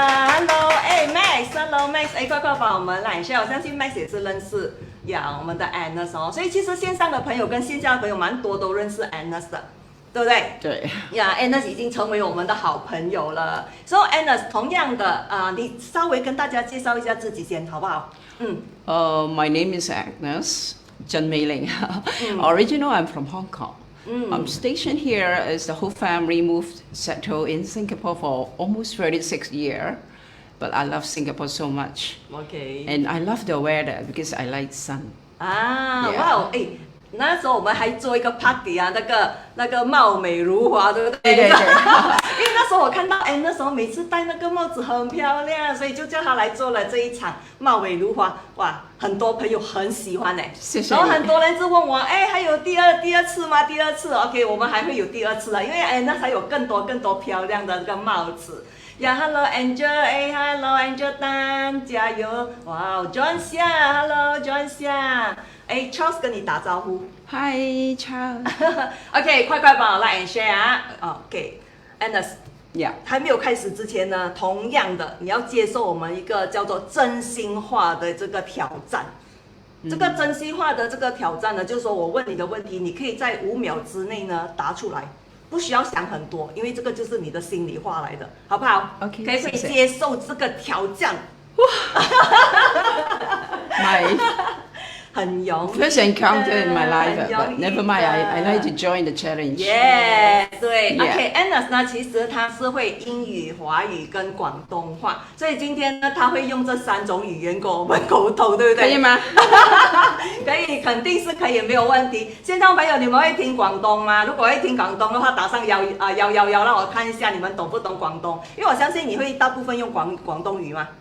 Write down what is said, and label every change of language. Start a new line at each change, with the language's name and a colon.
Chinese: Hello， Max，Hello Max， 快快帮我们来一下，我相信 Max 也是认识我们的 Anna 哦，所以其实线上的朋友跟线下的朋友蛮多都认识 Anna 的。对不对？对。 Anna 已经成为我们的好朋友了。So Anna， 同样的你稍微跟大家介绍一下自己先，好不好
English: ？My name is Agnes Chen Mei Ling. Originally, I'm from Hong Kong. I'm stationed here as the whole family moved settled in Singapore for almost 36 years. But I love Singapore so much. Okay. And I love the weather because I like sun.
Chinese: 哇，那时候我们还做一个 party 那个貌美如花，对不对？对。因为那时候我看到那时候每次戴那个帽子很漂亮，所以就叫他来做了这一场貌美如花。哇，很多朋友很喜欢谢谢。然后很多人就问我，还有第二次吗？第二次 ，OK， 我们还会有第二次的，因为那还有更多漂亮的这个帽子。 Hello Angel，Hello Angel 丹，加油！哇 ，John 夏 ，Hello John 夏。 Charles 跟你打招呼。 Hi Charles。 OK， 快帮我来 share 啊。OK，Anna， 还没有开始之前呢，同样的，你要接受我们一个叫做真心话的这个挑战。这个真心话的这个挑战呢，就是说我问你的问题，你可以在5秒之内呢答出来，不需要想很多，因为这个就是你的心里话来的，好不好？OK，可以接受这个挑战。很勇
English: First encounter in my life, but never mind. I like to join the challenge.
Chinese: 对 ，OK，Anna 呢，其实她是会英语、华语跟广东话，所以今天呢，她会用这3种语言跟我们沟通，对不对？可以吗？可以，肯定是可以，没有问题。线上朋友，你们会听广东吗？如果会听广东的话，打上111，让我看一下你们懂不懂广东，因为我相信你会大部分用广东语嘛。